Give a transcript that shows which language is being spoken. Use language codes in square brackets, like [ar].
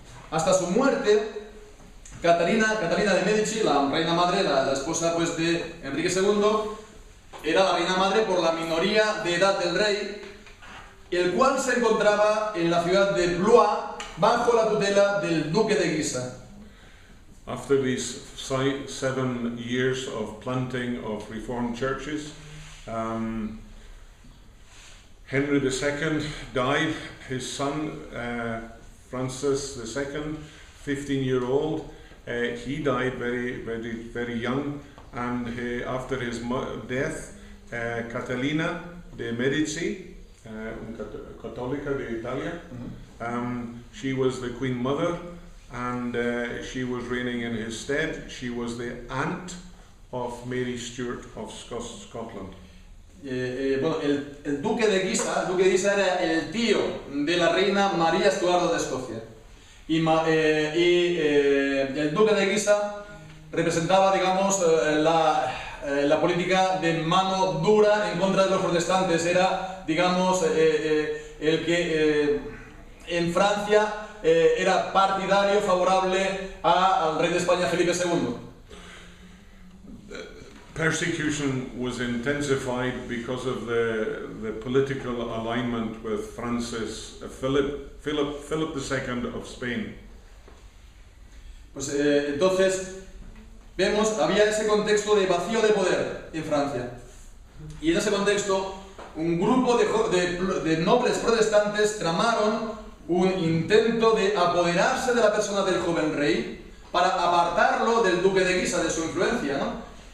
[es] Hasta su muerte, Catalina de Medici, la reina madre, la esposa pues, de Enrique II, era la reina madre por la minoría de edad del rey, el cual se encontraba en la ciudad de Blois bajo la tutela del duque de Guisa. [en] After these 7 years of planting of Reformed churches, Henry II died. His son, Francis II, 15-year-old, he died very young, and after his death, Catalina de Medici, [es] católica de Italia, [en] she was the Queen Mother, and she was reigning in his stead. She was the aunt of Mary Stuart of Scotland. [es] El duque de Guisa era el tío de la reina María Estuardo de Escocia. Y el duque de Guisa representaba, digamos, la política de mano dura en contra de los protestantes. Era, digamos, el que en Francia era partidario, favorable al rey de España, Felipe II. [en] Persecution was intensified because of the political alignment with Philip II of Spain. [es] Pues entonces vemos, había ese contexto de vacío de poder en Francia. Y en ese contexto, un grupo de nobles protestantes tramaron un intento de apoderarse de la persona del joven rey para apartarlo del duque de Guisa, de su influencia, ¿no?